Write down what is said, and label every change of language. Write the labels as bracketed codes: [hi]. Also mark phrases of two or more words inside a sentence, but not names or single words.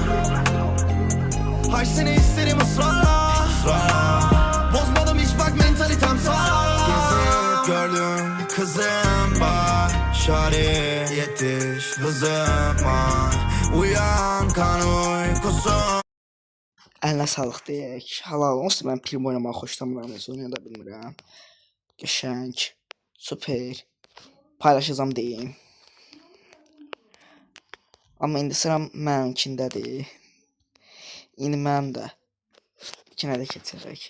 [tr] Hay seni isterim ısrarla. Bozmadım hiç bak mentalitem sağlam. Gezip gördüm kızım başarı yetiş hızıma. Uyan kan uykusu. [az] Əlinə sağlıq deyək. Halal olsun, mən Primo oynamağı xoşlamıram. Oynaya da bilmirəm. Qəşəng. Super. Paylaşacağım deyim. Amma indi sıra məninkindədir. İndi mənim də ikinə də keçəcək.